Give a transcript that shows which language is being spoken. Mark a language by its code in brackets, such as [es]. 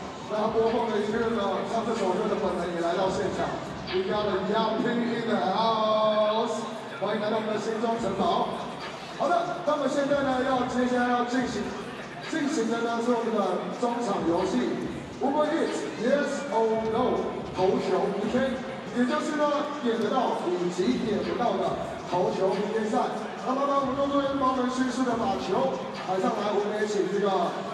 [zh] 那播放的音乐呢，唱这首歌的本人也来到现场。 [en] We got a young king in the house， [zh] 欢迎来到我们的新庄城堡。好的，那么现在呢，接下来要进行的呢是我们的中场游戏 ，Uber Eats Yes or No 投球 PK， 也就是呢点得到以及点不到的投球 PK 赛。那么呢，我们工作人员帮我们迅速的把球抬上来，我们也请这个。